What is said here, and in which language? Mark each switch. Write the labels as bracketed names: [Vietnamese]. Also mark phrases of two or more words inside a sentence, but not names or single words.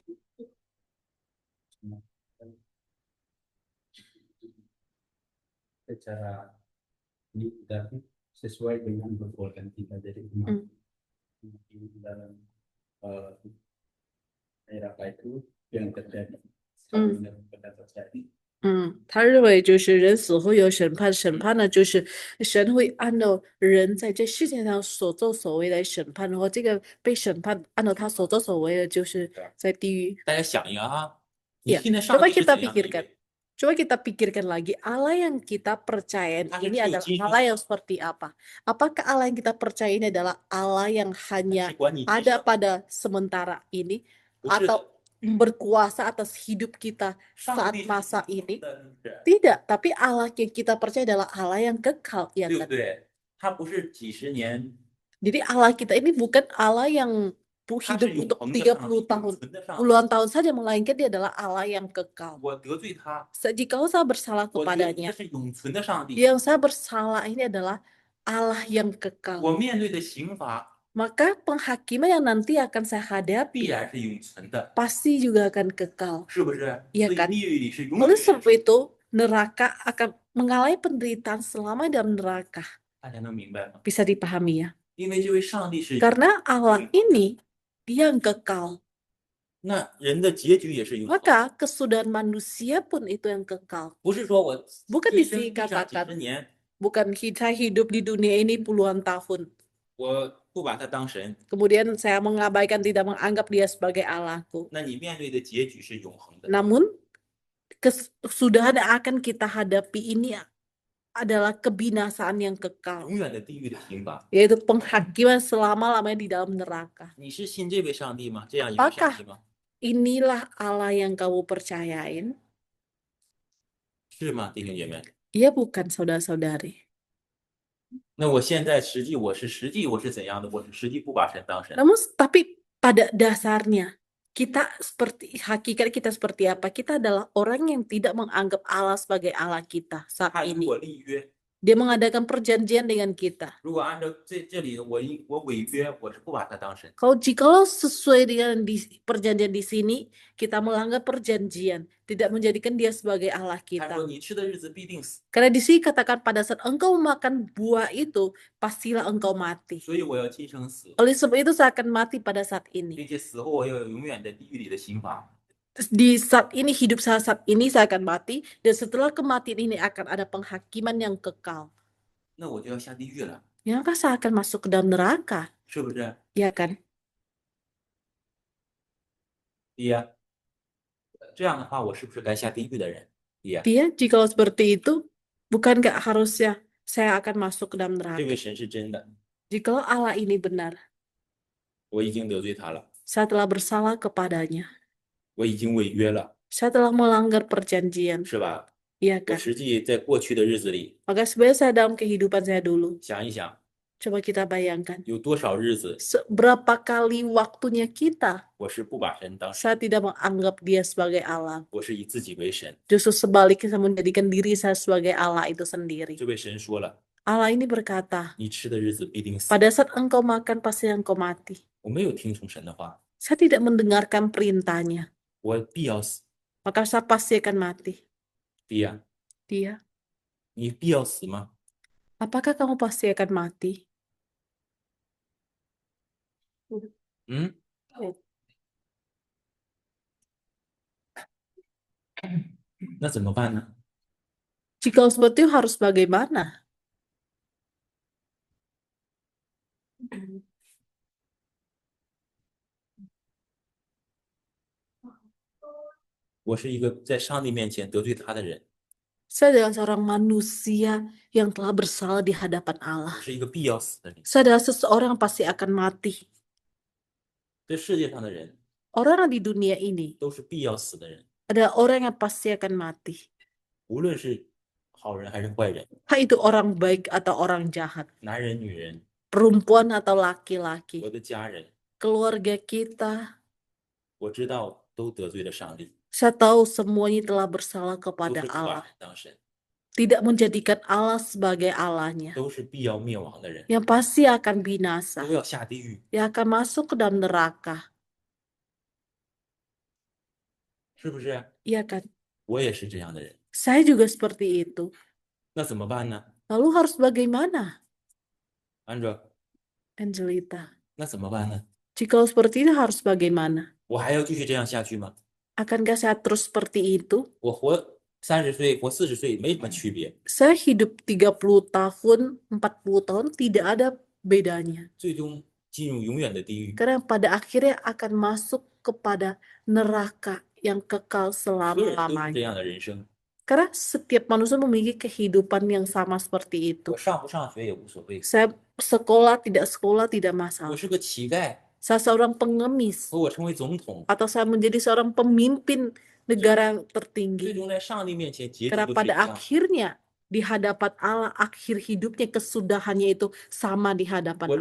[Indonesian] secara ini tapi sesuai dengan perbuatan kita jadi Hmm. di dalam neraka itu yang terjadi yang benar terjadi [Chinese] 他认为就是人死后有审判，审判呢就是神会按照人在这世界上所作所为来审判，然后这个被审判按照他所作所为的，就是在地狱。大家想一个啊， 你 [Indonesian] Ya, [Chinese] 信的上 [Indonesian] coba [Chinese] 帝是 [Indonesian] kita [Chinese] 怎样的一 [Indonesian] pikirkan. [Chinese] 位？ [Indonesian] Coba kita pikirkan lagi, Allah yang kita percaya [Chinese] 他是 [Indonesian] ini [Chinese] 只有 [Indonesian] adalah [Chinese] 今生 [Indonesian] Allah yang seperti apa? Apakah Allah yang kita percaya ini adalah Allah yang [Chinese] 他 [Indonesian] hanya [Chinese] 只管你今 [Indonesian] ada [Chinese] 生， [Indonesian] pada sementara ini [Chinese] 不是 [Indonesian] atau [Chinese] 的。 [Indonesian] berkuasa atas hidup kita [Chinese] 上 [Indonesian] saat [Chinese] 帝是 [Indonesian] masa [Chinese] 永恒 [Indonesian] ini? [Chinese] 的，是不是？ [Indonesian] Tidak, tapi Allah yang kita percaya adalah Allah yang kekal, ya [Chinese] 对不 [Indonesian] kan? [Chinese] 对？他不是几十年， [Indonesian] Jadi Allah kita ini bukan Allah yang [Chinese] 他 [Indonesian] hidup [Chinese] 是永 [Indonesian] untuk [Chinese] 恒的上帝， [Indonesian] 30 tahun, [Chinese] 永存的上帝。 [Indonesian] puluhan tahun saja, melainkan dia adalah Allah yang kekal. [Chinese] 我得罪他， [Indonesian] Jikalau saya bersalah [Chinese] 我得罪的 [Indonesian] kepadanya, [Chinese] 是永存的上帝。 [Indonesian] yang saya bersalah ini adalah Allah yang kekal. [Chinese] 我面对的刑罚 [Indonesian] Maka penghakiman yang nanti akan saya [Chinese] 必 [Indonesian] hadapi [Chinese] 然是永存的， [Indonesian] pasti juga akan kekal. [Chinese] 是不是？ [Indonesian] Iya [Chinese] 所以 [Indonesian] kan? [Chinese] 地狱里是永远 [Indonesian] Oleh [Chinese] 的 [Indonesian] sebab [Chinese] 人， [Indonesian] itu, neraka akan mengalami penderitaan selama dalam neraka. [Chinese] 大家能明白吗？ [Indonesian] Bisa dipahami ya? [Chinese] 因为这位上帝是， [Indonesian] Karena Allah ini, dia yang kekal. [Chinese] 那人的结局也是永恒。 [Indonesian] Maka kesudahan manusia pun itu yang kekal. [Chinese] 不是说我 [Indonesian] Bukan [Chinese] 一生地上几 [Indonesian] dikatakan, [Chinese] 十年， [Indonesian] bukan kita hidup di dunia ini puluhan tahun. [Chinese] 我不把他当神， [Indonesian] Kemudian saya mengabaikan, tidak menganggap dia sebagai Allahku. [Chinese] 那你面对的结局是永恒的。 [Indonesian] Namun, kesudahan yang akan kita hadapi ini adalah kebinasaan yang kekal, [Chinese] 永远的地狱的刑罚。 [Indonesian] yaitu penghakiman selama-lamanya di dalam neraka. [Chinese] 你是信这位上帝吗？这样一位上 [Indonesian] Apakah [Chinese] 帝吗？ [Indonesian] inilah Allah yang kamu percayain? [Chinese] 是吗，弟兄姐妹？ [Indonesian] Ia bukan saudara-saudari. [Chinese] 那我现在实际我是怎样的？我是实际不把神当神。 [Indonesian] Namun, tapi pada dasarnya, kita seperti, hakikat kita seperti apa? Kita adalah orang yang tidak menganggap Allah sebagai Allah kita saat [Chinese] 他与 [Indonesian] ini. [Chinese] 我立约， [Indonesian] Dia mengadakan perjanjian dengan kita. [Chinese] 如果按照这里我违约，我是不把他当神。 [Indonesian] Jikalau sesuai dengan perjanjian di sini, kita melanggar perjanjian, tidak menjadikan dia sebagai Allah [Chinese] 他 [Indonesian] kita. [Chinese] 说你吃的日子必定死， [Indonesian] Karena di sini katakan pada saat engkau makan buah itu, pastilah engkau mati. [Chinese] 所以我要今生死， [Indonesian] Oleh sebab itu saya akan mati pada saat [Chinese] 并 [Indonesian] ini. [Chinese] 且死后我要有永远的地狱里的刑罚。 [Indonesian] Di saat ini, hidup saya saat ini saya akan mati, dan setelah kematian ini akan ada penghakiman yang kekal. [Chinese] 那我就要下地狱了， [Indonesian] Maka saya akan masuk ke dalam neraka, [Chinese] 是不是？ [Indonesian] ya kan? [Chinese] 对呀，这样的话，我是不是该下地狱的人？对呀， [Indonesian] Dia, jikalau seperti itu, bukankah harusnya saya akan masuk ke dalam [Chinese] 这 [Indonesian] neraka? [Chinese] 位神是真的， [Indonesian] Jikalau Allah ini benar, [Chinese] 我已经得罪他了， [Indonesian] saya telah bersalah kepadanya. [Chinese] 我已经违约了， [Indonesian] Saya telah melanggar perjanjian, [Chinese] 是吧？ [Indonesian] ya [Chinese] 我 [Indonesian] kan? [Chinese] 实际在过去的日子里， [Indonesian] Maka sebenarnya saya dalam kehidupan saya dulu, [Chinese] 想一想， [Indonesian] coba kita bayangkan, [Chinese] 有多少日子 [Indonesian] berapa kali waktunya kita, [Chinese] 我是不把神当神， [Indonesian] saya tidak menganggap dia sebagai Allah. [Chinese] 我是以自己为神。 [Indonesian] Justru sebaliknya, saya menjadikan diri saya sebagai Allah itu sendiri. [Chinese] 这位神说了， [Indonesian] Allah ini berkata, [Chinese] 你吃的日子必定死。 [Indonesian] pada saat engkau makan, pasti engkau mati. [Chinese] 我没有听从神的话， [Indonesian] Saya tidak mendengarkan perintahnya, [Chinese] 我必要死。 [Indonesian] maka saya pasti akan mati. [Chinese] 对呀， [Indonesian] Dia, [Chinese] 你必要死吗？ [Indonesian] apakah kamu pasti akan mati? [Chinese] 嗯，那怎么办呢？ [Indonesian] Jika seperti itu harus bagaimana? [Chinese] 我是一个在上帝面前得罪他的人， [Indonesian] Saya adalah seorang manusia yang telah bersalah di hadapan [Chinese] 我 [Indonesian] Allah. [Chinese] 是一个必要死的人。 [Indonesian] Saya adalah seseorang yang pasti akan mati. [Chinese] 这世界上的人 [Indonesian] Orang di dunia ini [Chinese] 都是必要死的人， [Indonesian] adalah orang yang pasti akan mati. [Chinese] 无论是好人还是坏人， [Indonesian] Entah itu orang baik atau orang jahat, [Chinese] 男人、女人， [Indonesian] perempuan atau laki-laki, [Chinese] 我的家人， [Indonesian] keluarga kita. [Chinese] 我知道都得罪了上帝， [Indonesian] Saya tahu semuanya telah bersalah [Chinese] 都 [Indonesian] kepada [Chinese] 是不把 [Indonesian] Allah. [Chinese] 神当神， [Indonesian] Tidak menjadikan Allah sebagai Allahnya. [Chinese] 都是必要灭亡的人， [Indonesian] Yang pasti akan binasa. [Chinese] 都要下地狱， [Indonesian] Yang akan masuk ke dalam neraka. [Chinese] 是不是？ [Indonesian] Iya kan? [Chinese] 我也是这样的人， [Indonesian] Saya juga seperti itu. [Chinese] 那怎么办呢？ [Indonesian] Lalu harus bagaimana, [Chinese] 安卓， [Indonesian] Angelita? [Chinese] 那怎么办呢？ [Indonesian] Jika seperti itu harus bagaimana? [Chinese] 我还要继续这样下去吗？ [Indonesian] Akankah saya terus seperti itu? [Chinese] 我活30岁，活40岁没什么区别， [Indonesian] Saya hidup 30 tahun, 40 tahun tidak ada bedanya. [Chinese] 最终进入永远的地狱。 [Indonesian] Karena pada akhirnya akan masuk kepada neraka yang kekal [Chinese] 所有人都是这 [Indonesian] selama-lamanya. [Chinese] 样的人生。 [Indonesian] Karena setiap manusia memiliki kehidupan yang sama seperti itu. [Chinese] 我上不上学也无所谓， [Indonesian] Saya sekolah tidak [Chinese] 我 [Indonesian] masalah. [Chinese] 是个乞丐， [Indonesian] Saya seorang pengemis [Chinese] 和我成为总统， [Indonesian] atau saya menjadi seorang pemimpin negara yang [Chinese] 最 [Indonesian] tertinggi. [Chinese] 终在上帝面前结局 [Indonesian] Karena [Chinese] 都是 [Indonesian] pada [Chinese] 一样。 [Indonesian] akhirnya di hadapan Allah, akhir hidupnya, kesudahannya itu sama di hadapan [Chinese] 我